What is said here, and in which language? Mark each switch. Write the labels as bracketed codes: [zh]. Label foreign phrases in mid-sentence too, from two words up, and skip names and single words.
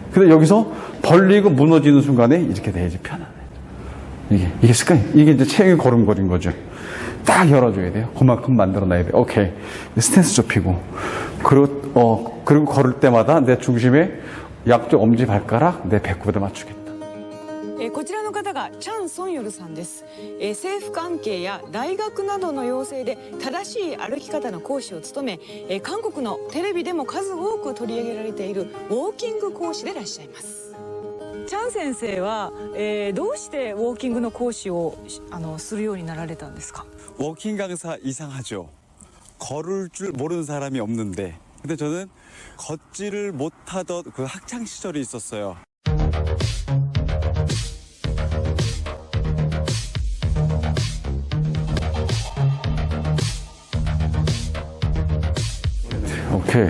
[ko] 근데 여기서 벌리고 무너지는 순간에 이렇게 돼야지 편하네. 이게 습관이. 이게 이제 체형이 걸음걸인 거죠. 딱 열어줘야 돼요. 그만큼 만들어놔야 돼요. 오케이. 스탠스 좁히고. 그리고 걸을 때마다 내 중심에 양쪽 엄지발가락 내 배꼽에다 맞추겠다. [ja] こちらの方がチャン・ソンヨルさんです。政府関係や大学などの要請で正しい歩き方の講師を務め、韓国のテレビでも数多く取り上げられているウォーキング講師でいらっしゃいます。チャン先生は、どうしてウォーキングの講師をするようになられたんですか? [ko] 워킹 강사 이상하죠. 걸을 줄 모르는 사람이 없는데, 근데 저는 걷지를 못하던 그 학창 시절이 있었어요. 오케이.